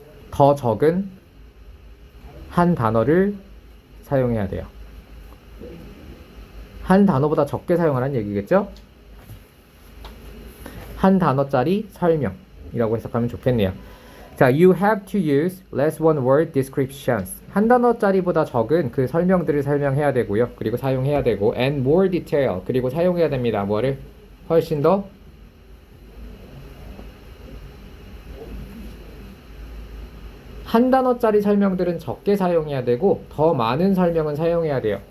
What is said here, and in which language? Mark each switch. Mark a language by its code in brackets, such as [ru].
[ko] 더 적은 한 단어를 사용해야 돼요. 한 단어보다 적게 사용하라는 얘기겠죠? 한 단어짜리 설명이라고 해석하면 좋겠네요. 자, [en] you have to use less one word descriptions. [ko] 한 단어짜리보다 적은 그 설명들을 설명해야 되고요. 그리고 사용해야 되고 [en] and more detail. [ko] 그리고 사용해야 됩니다. 뭐를? 훨씬 더 한 단어짜리 설명들은 적게 사용해야 되고 더 많은 설명은 사용해야 돼요.